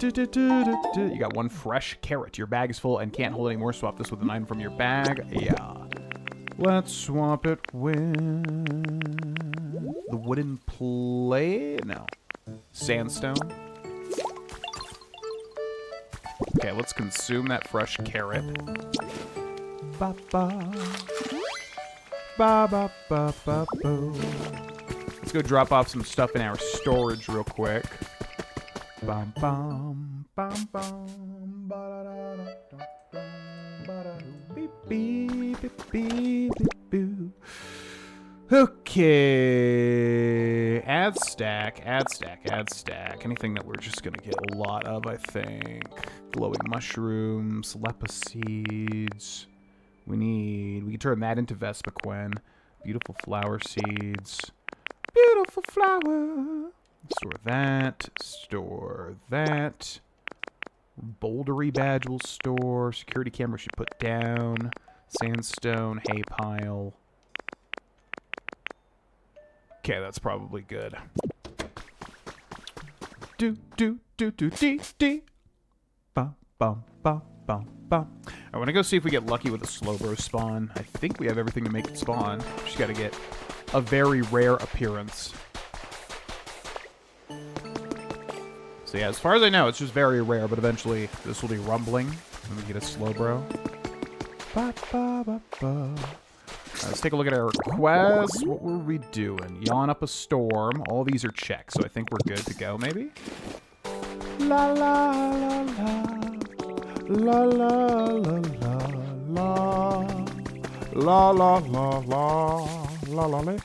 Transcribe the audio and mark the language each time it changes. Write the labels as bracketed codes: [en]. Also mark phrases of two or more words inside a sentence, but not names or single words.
[en] You got one fresh carrot. Your bag is full and can't hold any more. Swap this with an item from your bag. Yeah. Let's swap it with the wooden plate. No. Sandstone. Okay, let's consume that fresh carrot. Ba ba. Ba ba ba ba boo. Let's go drop off some stuff in our storage real quick. Bum bum bum bum ba da da da da ba da beep beep beep beep boo. Okay, add stack, add stack, add stack. Anything that we're just gonna get a lot of, I think. Glowing mushrooms, lepa seeds. We can turn that into Vespiquen. Beautiful flower seeds. Beautiful flower. Store that. Store that. Bouldery badge will store. Security camera should put down. Sandstone, hay pile. Okay, that's probably good. Do do do do dee dee. Bum bum bum bum bum. I want to go see if we get lucky with a Slowbro spawn. I think we have everything to make it spawn. Just got to get a very rare appearance. So yeah, as far as I know, it's just very rare, but eventually this will be rumbling when we get a Slowbro. Ba, ba, ba, ba. Let's take a look at our quest. What were we doing? Yawn up a storm. All these are checked, so I think we're good to go, maybe? La la la la. La la la la la. La la la la. La la la.